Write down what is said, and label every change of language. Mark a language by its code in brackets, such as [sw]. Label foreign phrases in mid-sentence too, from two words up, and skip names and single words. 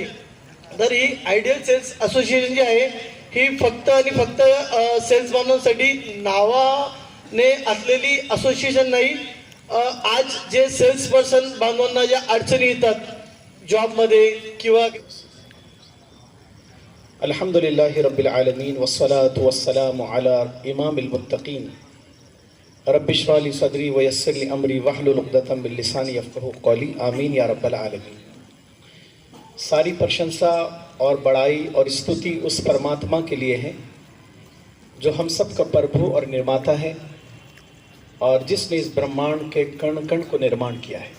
[mr] तर ही आयडियल सेल्स असोसिएशन जी आहे ही फक्त आणि फक्त सेल्स बांधवांसाठी नावाने असलेली असोसिएशन नाही। आज जे [en] sales person [mr] बांधवांना ज्या अडचणी येतात जॉबमध्ये किंवा [ar] الحمد لله رب العالمين والصلاة والسلام على إمام المتقين رب اشرح لي صدري ويسر لي أمري واحلل عقدة من لساني يفقهوا قولي آمين يا رب العالمين. [hi] सारी प्रशंसा और बड़ाई और स्तुति उस परमात्मा के लिए है जो हम सब का प्रभु और निर्माता है और जिसने इस ब्रह्मांड के कण कण को निर्माण किया है।